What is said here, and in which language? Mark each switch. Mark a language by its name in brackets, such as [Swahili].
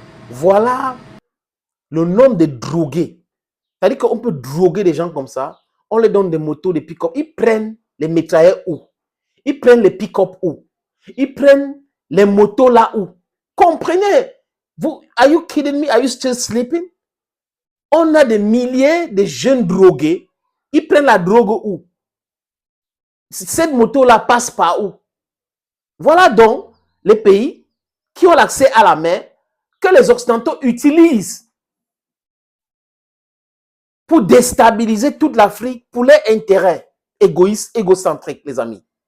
[French] Voilà le nombre de drogués. C'est-à-dire qu'on peut droguer des gens comme ça. On leur donne des motos, des pick-up. Ils prennent les mitrailleurs où? Ils prennent les pick-up où? Ils prennent les motos là où? Comprenez? Vous, [English] are you kidding me? Are you still sleeping? [French] On a des milliers de jeunes drogués. Ils prennent la drogue où? Cette moto-là passe par où? Voilà donc les pays qui ont l'accès à la mer que les Occidentaux utilisent pour déstabiliser toute l'Afrique pour leurs intérêts égoïstes, égocentriques, les amis.